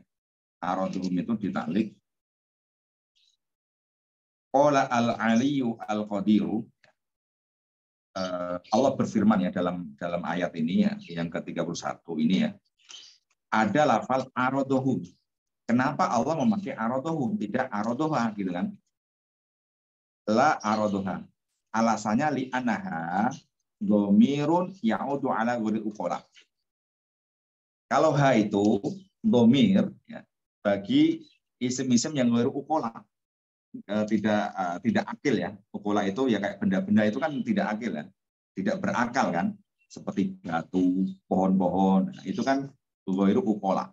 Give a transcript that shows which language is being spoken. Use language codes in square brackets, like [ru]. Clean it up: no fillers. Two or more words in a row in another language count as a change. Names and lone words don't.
[id] Araduhum itu ditaklik. [ar] قال العلي القدير. [id] Allah berfirman ya dalam ayat ini ya, yang ke-31 ini ya. Ada lafal araduhum. Kenapa Allah memakai araduhum, tidak araduha gitu kan? [ar] لا أرادها. Alasannya لأنها ضمير يعود على غير عقلاء. [id] Kalau ha itu domir ya, bagi isim-isim yang [ar] غير عقلاء, [id] tidak akil ya. Uqala itu ya kayak benda-benda itu kan tidak akil ya, tidak berakal kan, seperti batu, pohon-pohon, itu kan [ar] غير عقلاء.